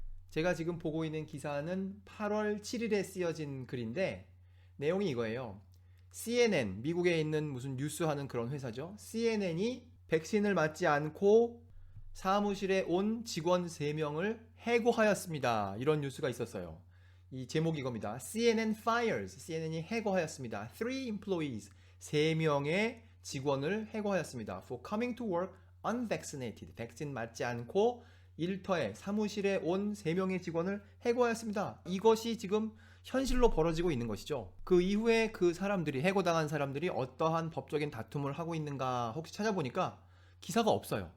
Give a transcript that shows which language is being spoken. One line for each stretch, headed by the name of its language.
Korean: 제가 지금 보고 있는 기사는 8월 7일에 쓰여진 글인데 내용이 이거예요. CNN, 미국에 있는 무슨 뉴스하는 그런 회사죠. CNN이 백신을 맞지 않고 사무실에 온 직원 3명을 해고하였습니다. 이런 뉴스가 있었어요. 이 제목이 이겁니다.
English: CNN fires,
Korean: CNN이 해고하였습니다.
English: 3 employees,
Korean: 3명의 직원을 해고하였습니다.
English: For coming to work unvaccinated,
Korean: 백신 맞지 않고 일터에 사무실에 온 3명의 직원을 해고하였습니다. 이것이 지금 현실로 벌어지고 있는 것이죠. 그 이후에 그 사람들이, 해고당한 사람들이 어떠한 법적인 다툼을 하고 있는가 혹시 찾아보니까 기사가 없어요.